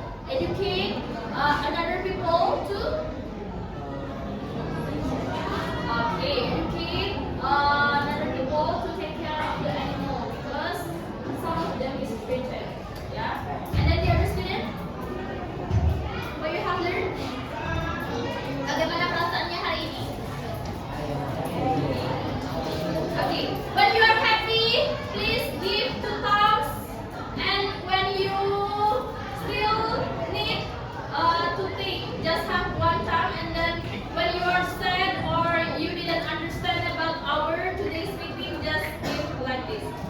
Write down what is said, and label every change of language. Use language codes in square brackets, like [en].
[en] Educate another people too. Okay, educate another people to take care of the animal because some of them is treated. Yeah. And then the other student, what you have learned? [id] Bagaimana perasaannya hari ini? Okay. [en] When you are happy, please give 2 thumbs. And when you still need to think, just have 1 thumb. And then when you are sad or you didn't understand about our today's meeting, just give like this.